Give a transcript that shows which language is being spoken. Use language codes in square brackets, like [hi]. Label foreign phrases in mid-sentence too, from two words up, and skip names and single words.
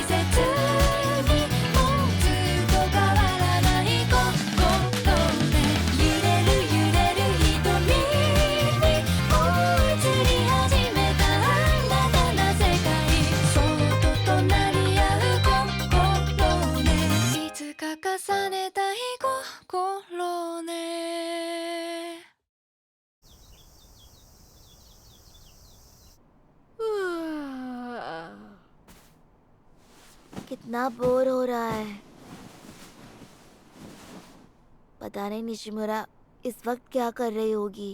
[ja] 節にもうずっと変わらない心で揺れる瞳にもう映り始めた新たな世界そっと隣り合う心ねいつか重ねたい心ね [hi] कितना बोर हो रहा है। पता नहीं निशिमुरा इस वक्त क्या कर रही होगी।